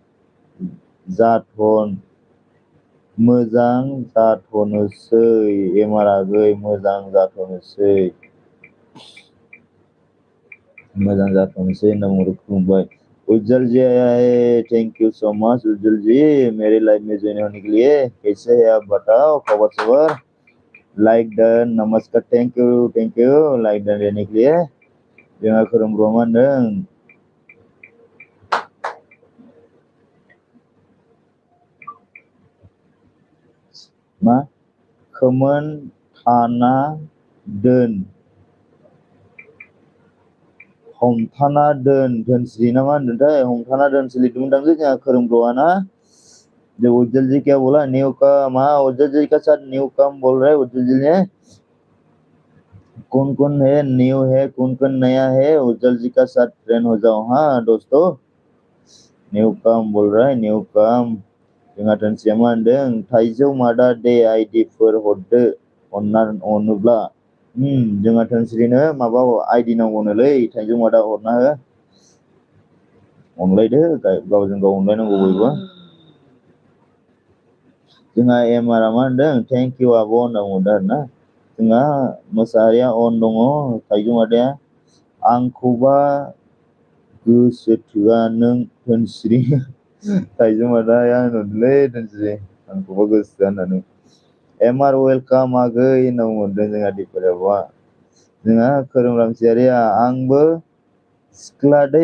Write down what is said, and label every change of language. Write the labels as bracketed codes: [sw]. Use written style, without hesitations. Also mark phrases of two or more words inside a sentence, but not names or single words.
[brx] जाथ'नोसै एमारागै मोजां जाथ'नोसै होनना बुंहरो खुलुमबाय [hi] उज्जवल जी आया है [en] thank you so much [hi] उज्जवल जी मेरे लाइफ में ज्वाइन होने के लिए कैसे है आप बताओ खबर सबर [en] like done [hi] नमस्कार [en] thank you like done [hi] देने के लिए [brx] जोंहा खोरोम ब्रह्म होनदों मा खोमोन थाना दोन हमथाना दोन धोनस्रि ना मा होनदोंथाय हमथाना दोनसो लिरदोंमोनदांलै जोंहा खोरोमग्र'आ ना जो [hi] उज्जवल जी क्या बोला न्यू कम उज्जवल जी का साथ न्यू कम बोल रहे उज्जवल जी ने कौन है न्यू है कौन नया है उज्जवल जी का साथ फ्रेंड हो जाओ हाँ दोस्तों न्यू कम [brx] बोल रहा है न्यू कम जोंहा धोनस्रिया मा होनदों थाइजौ मादा दे आइडिफोर हरदो अनोब्ला जोंहा धोनस्रिनो माबा आइडि नांगौनोलै थाइजौ मादा हरना हो अनलायदो गावजों गाव अनलायनांगौ बयबो जोंहा एमारा मा होनदों [en] thank you [brx] आब' होनना बुंहरदों आरोना जोंहा मोसाहारिया अन दङ थाइजौ मादाया आंखौबा गोसो थोआ नों धोनस्रि थाइजौ मादाया होनहरदोंलै धोनस्रि आंखौबा गोसो थोआ होननानै एमार वेलकाम आगै होनना बुंहरदों जोंहा दिपर आब'आ जोंहा खोरोम रामसियारिया आंबो सिख्ला